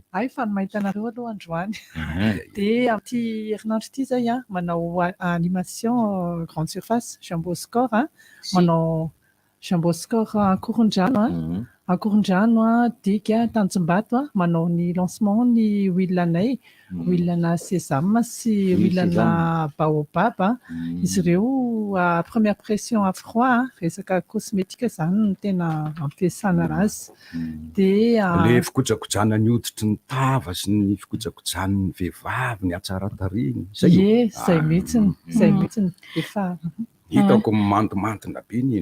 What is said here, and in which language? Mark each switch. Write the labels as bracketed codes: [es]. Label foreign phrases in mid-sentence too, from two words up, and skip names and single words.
[mg] Ay faly mahita anareo aloha androany. Dia amin'ity herinandro ity zay manao [fr] animation grande surface [mg] Jumbo Score manao Jumbo Score Ankorondrano Ankorondrano dika Tanjombato manao ny lancement ny huile-nay, huile-na sésame sy huile-na baobab. Izy ireo [fr] première pression à froid [mg] resaka cosmétique zany no tena ampiasana azy. Dia le fikojakojana ny hoditry ny tava sy ny fikojakojana ny vehivavy ny atsara tariny. Zay mihitsiny, zay mihitsiny efa hitako mandomandona be ny